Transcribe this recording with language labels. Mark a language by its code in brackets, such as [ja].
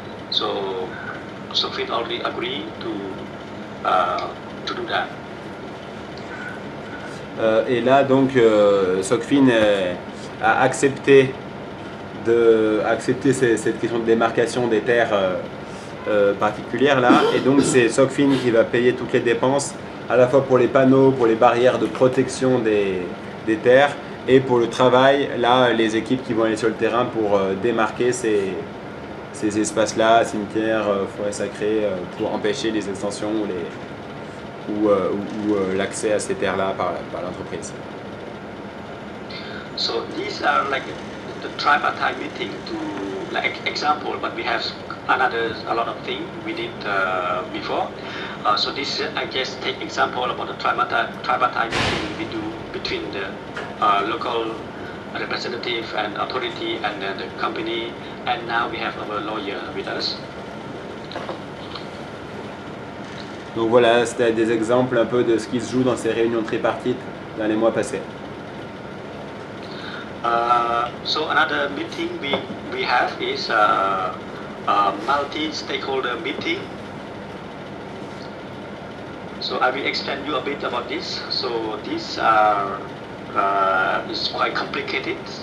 [en] So SOCFIN already agreed to do that. [fr] Et là, donc, SOCFIN a accepté cette question de démarcation des terres particulières là, et donc c'est SOCFIN qui va payer toutes les dépenses, à la fois pour les panneaux, pour les barrières de protection des terres, et pour le travail, là, les équipes qui vont aller sur le terrain pour démarquer ces espaces-là, cimetières, forêts sacrées, pour empêcher les extensions ou l'accès à ces terres-là par l'entreprise. [en] So these are like the tripartite meeting to like example, but we have a lot of things we did before. So this I just take example about the tripartite meeting we do between the local representative and authority and the company, and now we have our lawyer with us. [fr] Donc voilà, c'était des exemples un peu de ce qui se joue dans ces réunions tripartites dans les mois passés. [en] So another meeting we have is a multi-stakeholder meeting. So I will explain you a bit about this. So this is quite complicated.